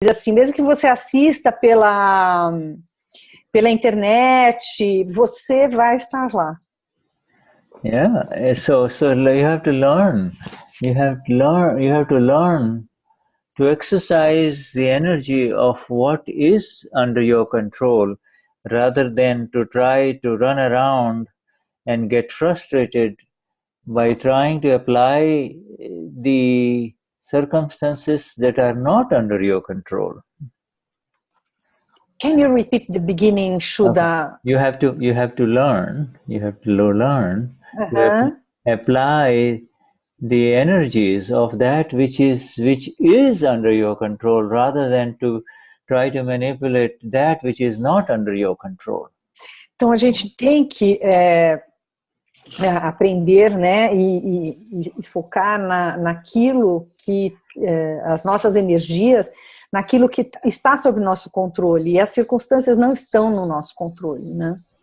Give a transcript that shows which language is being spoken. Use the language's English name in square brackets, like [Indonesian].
[Portuguese] assim, mesmo que você assista pela internet, você vai estar lá. [English] Yeah, so you have to learn. You have to learn to exercise the energy of what is under your control, rather than to try to run around and get frustrated by trying to apply the circumstances that are not under your control. Can you repeat the beginning, Shuddha? Okay. You have to learn. You have to learn to apply the energies of that which is under your control, rather than to try to manipulate that which is not under your control. [Portuguese] Então a gente tem que aprender, né, e focar naquilo que as nossas energias, naquilo que está sob nosso controle, e as circunstâncias não estão no nosso controle, né?